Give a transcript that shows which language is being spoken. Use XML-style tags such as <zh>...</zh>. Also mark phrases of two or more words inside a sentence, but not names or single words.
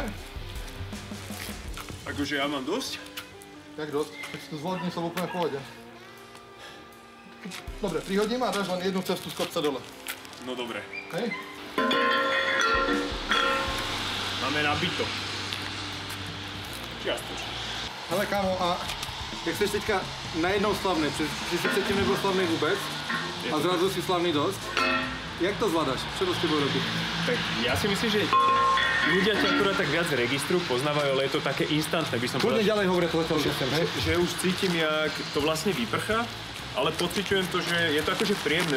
<sk>Akože ja mám dosť?</sk> <cs>Jak dosť?</cs> <sk>Keď si to zvodní, som úplne v pohode. Dobre, prihodím a dáš len jednu cestu z kopca dole. No dobre. Hej?</sk> <cs>Máme nabito.</cs> <sk>Čiastočne.</sk> <cs>Hele kámo, a jak jsi teďka najednou slavný, ty si předtím nebyl slavný vůbec a zrazu si slavný dosť, jak to zvládáš?</cs> <sk>Čo to s tebou robí? Tak ja si myslím, že ľudia ťa akurát tak viac registru poznávajú, ale je to také instantné, by som Kľudne povedal, ďalej hovorí to zatiaľ, hej? že už cítim, jak to vlastne vyprchá, ale pociťujem to, že je to akože príjemné.</sk>